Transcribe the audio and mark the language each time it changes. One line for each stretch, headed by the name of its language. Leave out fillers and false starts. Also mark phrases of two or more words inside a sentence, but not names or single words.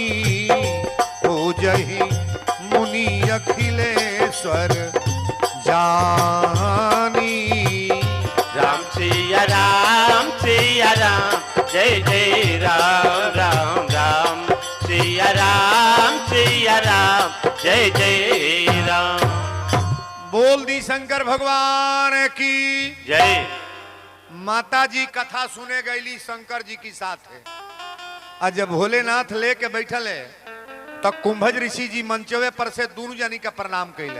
Awadhi: हो जही मुनि अखिलेश्वर जानी।
Bhojpuri: राम सिया राम सिया राम, जय जय राम राम राम। सिया राम जय जय राम। बोल दी शंकर भगवान की जय। माता जी कथा सुने गईली शंकर जी की साथ है। और जब भोलेनाथ लेके बैठल है तो कुंभज ऋषि जी मंचवे पर से दोनों जनी का प्रणाम कैले।